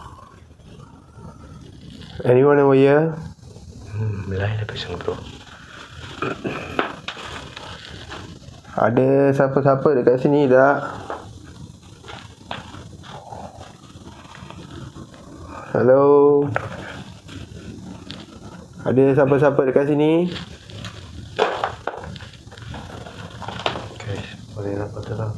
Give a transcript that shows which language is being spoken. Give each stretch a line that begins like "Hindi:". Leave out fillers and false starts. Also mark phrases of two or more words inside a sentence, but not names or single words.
English: anyone over here?
Tamil: லைனில் பேசுங்க ப்ரோ.
Malay: Ada siapa-siapa dekat sini tak?
English: Hello?
Malay: Ada siapa-siapa dekat sini? Guys, boleh dapat terang.